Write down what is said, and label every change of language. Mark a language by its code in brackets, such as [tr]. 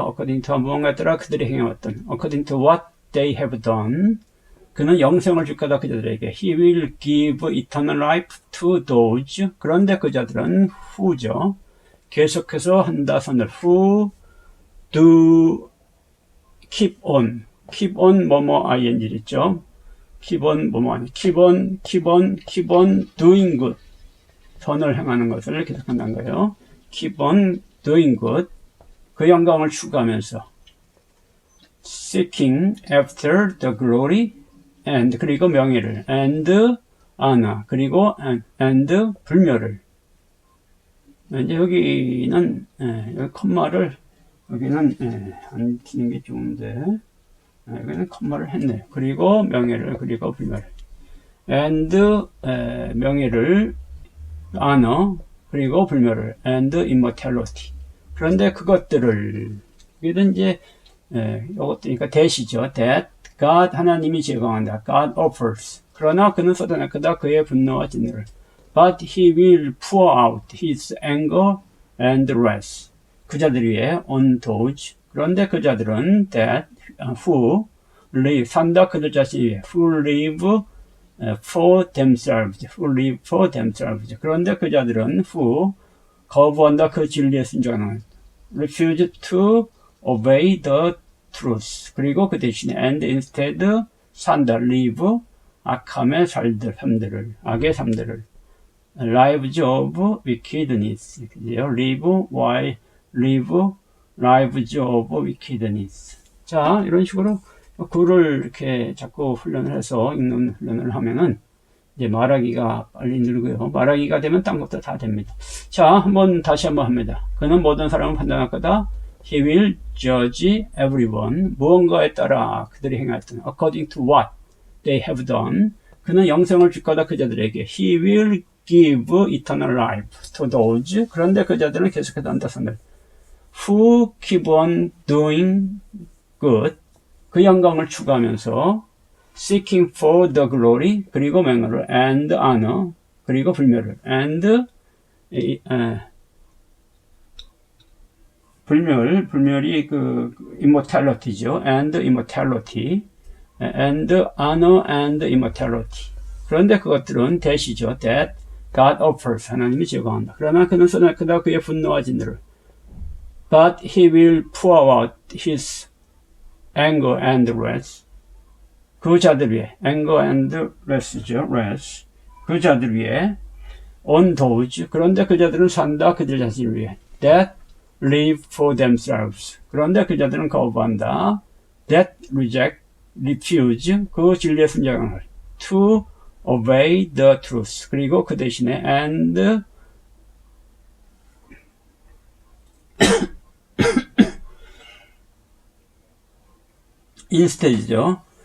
[ko] According to 무언가에 따라 그들이 행해왔던. [en] According to what they have done. [ko] 그는 영생을 줄 거다 그자들에게. [en] He will give eternal life to those. [ko] 그런데 그자들은 who죠. 계속해서 한다 선을 [en] who do keep on 뭐뭐 ing 있죠. keep on 뭐뭐 아니 keep on doing good. [ko] 선을 행하는 것을 계속한다는 거예요. [en] keep on doing good. [ko] 그 영광을 추구하면서 [en] seeking after the glory and 그리고 명예를 and honor 그리고 and 불멸을. [ko] 이제 여기는 여기 컴마를 여기는 안 치는 게 좋은데 여기는 컴마를 했네요. 그리고 명예를 그리고 불멸을 and 명예를 honor 그리고 불멸을 and immortality. 그런데 그것들을 여기는 이제 이것도 그러니까 that이죠. [en] that God [ko] 하나님이 제공한다. [en] God offers. [ko] 그러나 그는 쏟아낼 거다 그의 분노와 진노를. [en] But he will pour out his anger and wrath. [ko] 그 자들 위에 on those. 그런데 그 자들은 that who live 산다 그들 자신 위에 [en] who live for themselves. who live for themselves. [ko] 그런데 그 자들은 who 거부한다 그 진리에 순종하는 [en] refuse to obey the truth. [ko] 그리고 그 대신에 [en] and instead [ko] 산다 live 악함의 삶들을 악의 삶들을 [en] lives of wickedness. live while live lives of wickedness. [ko] 자, 이런 식으로 글을 이렇게 자꾸 훈련을 해서 읽는 훈련을 하면은 이제 말하기가 빨리 늘고요. 말하기가 되면 딴 것도 다 됩니다. 자, 다시 한번 합니다. 그는 모든 사람을 판단할 거다. [en] He will judge everyone. [ko] 무언가에 따라 그들이 행하였던 [en] according to what they have done. [ko] 그는 영생을 줄 거다 그 자들에게. [en] He will give eternal life to those. [ko] 그런데 그 자들은 계속해서 한다선을 [en] who keep on doing good. [ko] 그 영광을 추구하면서 [en] seeking for the glory [ko] 그리고 명예를 and honor 그리고 불멸을 and 불멸이 그 immortality죠. [en] and immortality and honor and immortality. [ko] 그런데 그것들은 that이죠. [en] that God offers. [ko] 하나님이 제공한다. 그러나 그는 쏟아낼 거다 그의 분노와 진노를. [en] But he will pour out his anger and wrath. [ko] 그 자들 위에 [en] anger and wrath죠. wrath. [ko] 그 자들 위에 on those. 그런데 그 자들은 산다 그들 자신을 위해. [en] that live for themselves. [ko] 그런데 그 자들은 거부한다. [en] that reject, refuse. [ko] 그 진리의 순종을 [en] to obey the truth. [ko] 그리고 그 대신에 [en] and instead [ko] 죠.